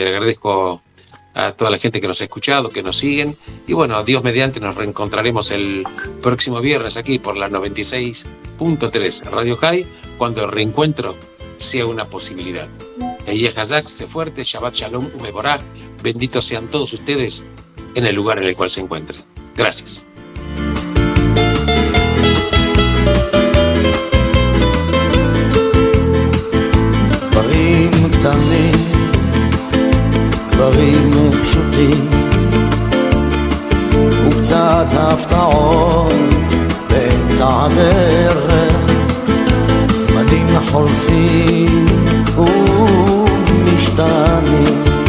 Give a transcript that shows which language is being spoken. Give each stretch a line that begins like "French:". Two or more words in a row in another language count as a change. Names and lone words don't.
Spanish: Le agradezco a toda la gente que nos ha escuchado, que nos siguen, y bueno, Dios mediante nos reencontraremos el próximo viernes aquí por la 96.3 Radio High, cuando el reencuentro sea una posibilidad.
Hebrew: היה חזק,
Spanish: sé fuerte,
Hebrew: שבת שלום,
Spanish: Umeborah, benditos sean todos ustedes en el lugar en el cual se encuentren. Gracias.
Hebrew: דברים קטנים, דברים פשוטים, וקצת הפתעות באמצע הדרך, זמנים חולפים ומשתנים.